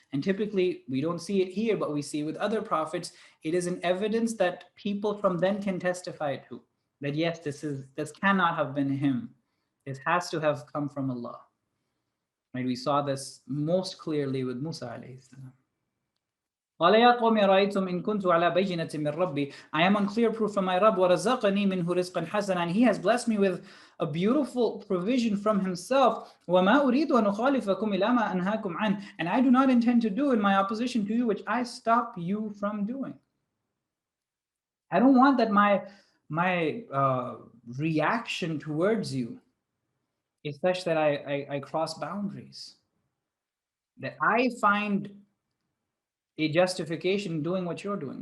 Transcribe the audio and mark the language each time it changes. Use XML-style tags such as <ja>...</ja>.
<en>And typically we don't see it here, but we see with other prophets, it is an evidence that people from then can testify to. That yes, this cannot have been him. It has to have come from Allah. Right? We saw this most clearly with Musa alayhi salam.</en> <ar>قال يا قوم رأيتم إن كنت على بينة من ربي.</ar> <en>I am on clear proof from my Rabb.</en> <ar>ورزقني منه رزقا حسنا.</ar> <en>And he has blessed me with a beautiful provision from himself.</en> <ar>وما أريد أن أخالفكم إلى ما أنهاكم عنه.</ar> <en>And I do not intend to do in my opposition to you, which I stop you from doing. I don't want that my reaction towards you is such that I cross boundaries. That I find a justification doing what you're doing.</en>